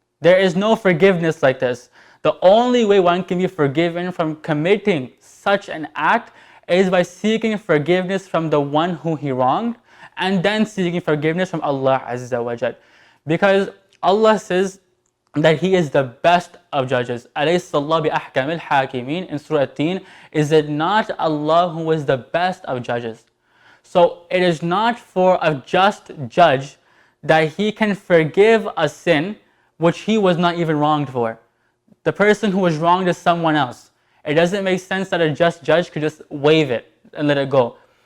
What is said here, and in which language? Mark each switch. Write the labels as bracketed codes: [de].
[en] There is no forgiveness like this. The only way one can be forgiven from committing such an act is by seeking forgiveness from the one who he wronged, and then seeking forgiveness from Allah Azza wa Jal. Because Allah says that He is the best of judges. [ar] أَلَيْسَ اللَّهُ بِأَحْكَمِ الْحَاكِمِينَ in Surah At-Teen. [en] Is it not Allah who is the best of judges? So it is not for a just judge that he can forgive a sin which he was not even wronged for. The person who was wronged is someone else. It doesn't make sense that a just judge could just waive it and let it go.